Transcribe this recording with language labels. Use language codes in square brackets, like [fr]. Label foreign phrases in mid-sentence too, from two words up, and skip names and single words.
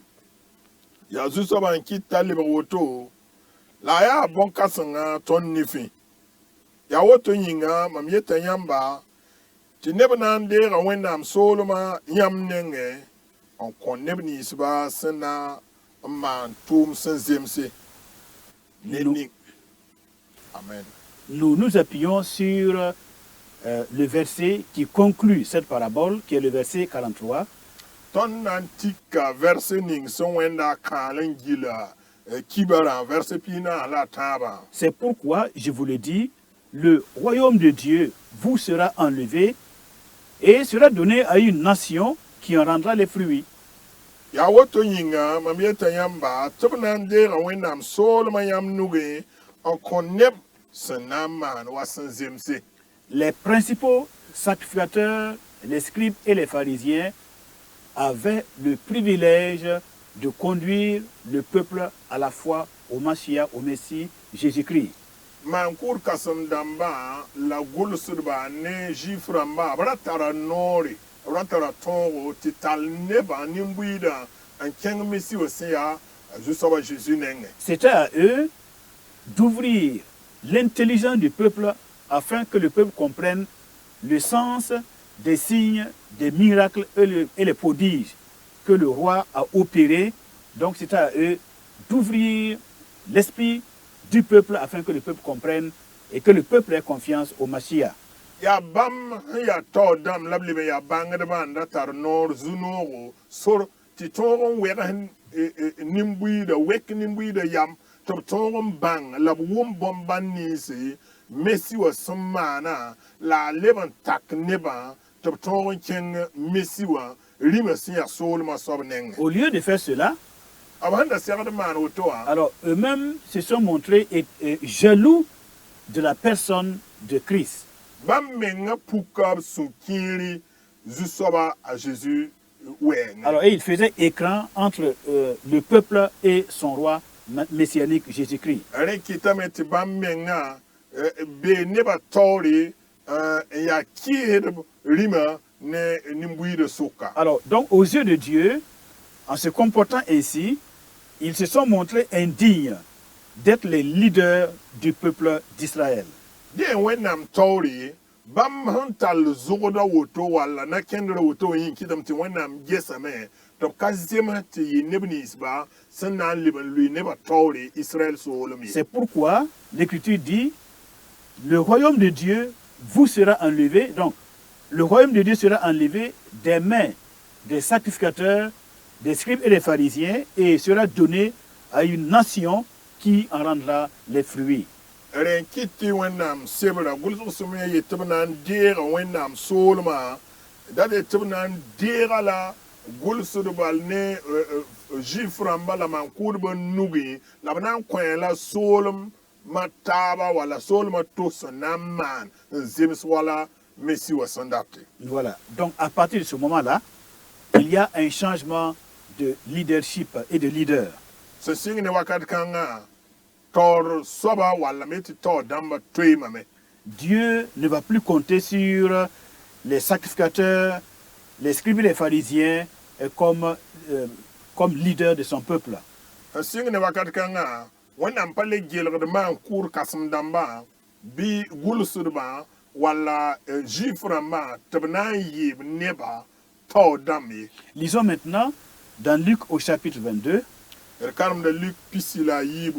[mos] Yaa zu-soabã n kɩt t'a lebg woto, la a yaa bõn-kãsengã tõnd nifẽ. Yaa woto yĩnga mam yeta yãmba tɩ neb na n deega wẽnnaam soolmã yãmb nengẽ n kõ neb ninsba sẽn na n maan tʋʋm sẽn zemse ne [fr] Nous- [mos] ning. Amen. [fr] Nous nous appuyons sur le verset qui conclut cette parabole, qui est le verset 43. [mos] Tõnd na n tika vɛrse ning sẽn wẽnda kãal n gila kibarã vɛrse piinã la a tãabã. [fr] C'est pourquoi, je vous le dis, le royaume de Dieu vous sera enlevé et sera donné à une nation qui en rendra les fruits. [mos] Yaa woto yĩnga mam yeta yãmba tɩ b na n deega wẽnnaam soolmã yãmb nuge n kõ neb sẽn na n maan wa sẽn zemse. [fr] Les principaux sacrificateurs, les scribes et les pharisiens avaient le privilège de conduire le peuple à la foi au Mashiach, au Messie, Jésus-Christ. [mos] Maan-kʋʋd kãsem-dãmbã la gʋlsdbã ne zɩɩf rãmbã b ra tara noore b ra tara tõogo tɩ tall nebã nin-buiidã n kẽng mesi wã sẽn yaa zu-soabã Jésus nengẽ. [fr] C'était à eux d'ouvrir l'intelligence du peuple afin que le peuple comprenne le sens des signes, des miracles et les prodiges que le roi a opérés. Donc c'était à eux d'ouvrir l'esprit du peuple afin que le peuple comprenne et que le peuple ait confiance au Mashiach. [mos] Yaa bãmb sẽn yaa taoodãmb la b leb n yaa bãngdbã n da tar noor zu-noogo sor tɩ tõog n wegs nin-buiidã wek nin-buiidã yam tɩ b tõog n bãng la b wʋm bõmb-bãn ninse mesi wã sẽn maana la a leb n tak nebã tɩ b tõog n kẽng mesi wã rĩmã sẽn yaa soolmã soab nengẽ. [fr] Au lieu de faire cela, [mos] B sẽn da segd maan woto wã [fr] alors eux-mêmes se sont montrés jaloux de la personne de Christ. [mos] bãmb menga puka b sũ-kiiri zu-soaba a Jésus wɛɛngẽ. [fr] Alors, et il faisait écran entre le peuple et son roi messianique Jésus-Christ. [mos] Rẽ kɩtame tɩ bãmb menga bee nebã taoore n yaa kɩɩsdb rĩmã ne nin-buiidã sʋka. [fr] Alors, donc, aux yeux de Dieu, en se comportant ainsi, ils se sont montrés indignes d'être les leaders du peuple d'Israël. [mos] Dẽ wẽnnaam taoore bãmb sẽn tall zʋgda woto walla na-kẽndrã woto wã yĩn kɩtame tɩ wẽnnaam gesame tɩ b ka zems tɩ yɩ neb ninsba sẽn na n leb n lʋɩ nebã taoore Israël soolem ye. [fr] C'est pourquoi l'Écriture dit, le royaume de Dieu vous sera enlevé. Donc, le royaume de Dieu sera enlevé des mains des sacrificateurs, des scribes et des pharisiens et sera donné à une nation qui en rendra les fruits. [mos] Rẽ kɩt tɩ wẽnnaam sebra gʋlsg-sẽm yã yetɩ b na n deega wẽnnaam soolmã da de tɩ b na n deega la gʋlsdba ne zɩɩf rãmba la maan-kʋʋdbã nuge la b na n kõ la soolmã taaba walla soolmã tos sẽn na n maan n zems wala mesi wã sẽn date. [fr] Voilà. Donc, à partir de ce moment-là, il y a un changement de leadership et de leader. [mos] sẽn sɩng ne wakat kãngã taoor soaba walla me tɩ taoor dãmbã toeemame. [fr] Dieu ne va plus compter sur les sacrificateurs, les scribes et les pharisiens comme leaders de son peuple. [mos] Sẽn sɩng ne wakat kãngã wẽnnaam pa le gelgd maan-kʋʋd kãsem-dãmbã bɩ gʋlsdbã walla zɩɩf rãmbã tɩ b na n yɩɩb nebã taoor dãmb ye. [fr] Lisons maintenant dans Luc au chapitre 22, [mos] D karemda Luk pisi la a yiibu